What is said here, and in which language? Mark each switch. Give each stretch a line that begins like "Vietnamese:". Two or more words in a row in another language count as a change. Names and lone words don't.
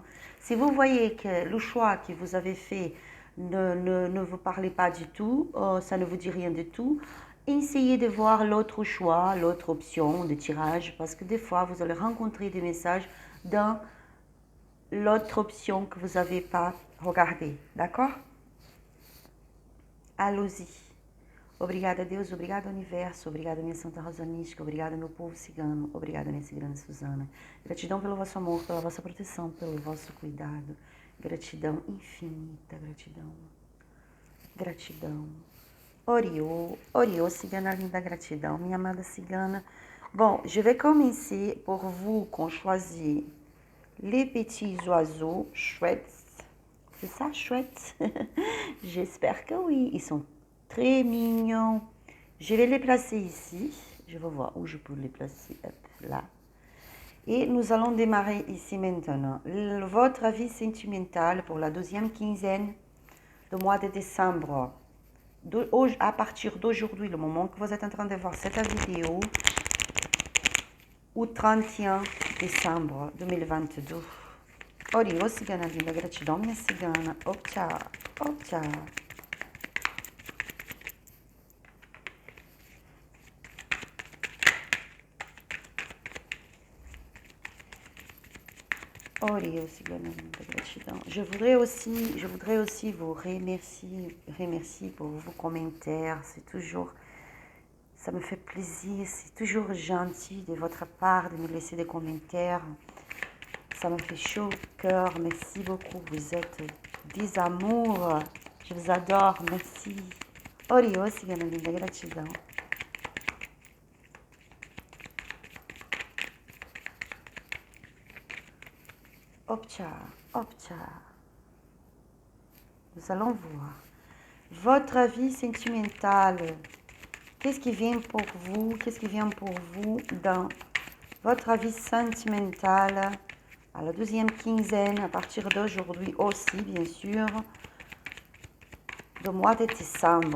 French: Si vous voyez que le choix que vous avez fait ne vous parle pas du tout, ça ne vous dit rien du tout, essayez de voir l'autre choix, l'autre option de tirage, parce que des fois, vous allez rencontrer des messages dans l'autre option que vous n'avez pas regardé. D'accord? Allons-y.
Portuguese: Obrigada, Deus. Obrigada, Universo. Obrigada, minha Santa Rosa Mística. Obrigada, meu povo cigano. Obrigada, minha cigana Suzana. Gratidão pelo vosso amor, pela vossa proteção, pelo vosso cuidado. Gratidão infinita, gratidão. Gratidão. Oriô, cigana linda, gratidão. Minha amada cigana.
French: Bon, je vais commencer pour vous qu'on choisit les petits oiseaux chouettes. C'est ça, chouette? J'espère que oui. Ils sont très mignons. Je vais les placer ici. Je vais voir où je peux les placer. Hop, là. Et nous allons démarrer ici maintenant. Votre avis sentimental pour la deuxième quinzaine du mois de décembre. À partir d'aujourd'hui, le moment que vous êtes en train de voir cette vidéo, au 31 décembre 2022.
Portuguese: Oriô, cigana linda, gratidão, minha cigana. Optcha, optcha. Oriô, cigana linda, gratidão.
French: Je voudrais aussi vous remercier pour vos commentaires. C'est toujours, ça me fait plaisir, c'est toujours gentil de votre part de me laisser des commentaires. Ça me fait chaud au cœur. Merci beaucoup. Vous êtes des amours. Je vous adore. Merci.
Portuguese: Oriô, cigana linda, gratidão. Optcha, optcha.
French: Nous allons voir. Votre avis sentimental Qu'est-ce qui vient pour vous? Qu'est-ce qui vient pour vous dans votre vie sentimentale à la deuxième quinzaine, à partir d'aujourd'hui aussi, bien sûr, du mois de décembre.